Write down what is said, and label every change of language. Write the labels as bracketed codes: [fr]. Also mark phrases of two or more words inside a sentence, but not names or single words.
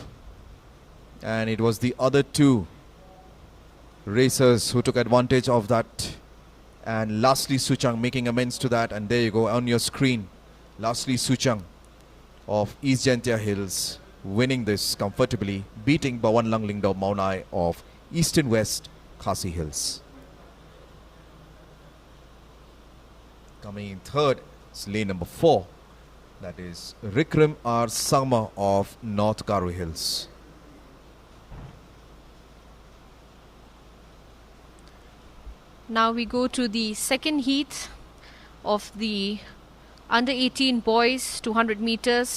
[en] And it was the other two racers who took advantage of that. And lastly, Suchang making amends to that. And there you go on your screen. Lastly, Suchang of East Jaintia Hills winning this comfortably, beating Bawan Langlingdaw Maunai of East and West Khasi Hills. Coming in third is lane number 4. That is Rikrim R. Sangma of North Garo Hills. Now we go to the second heat of the under 18 boys 200 meters.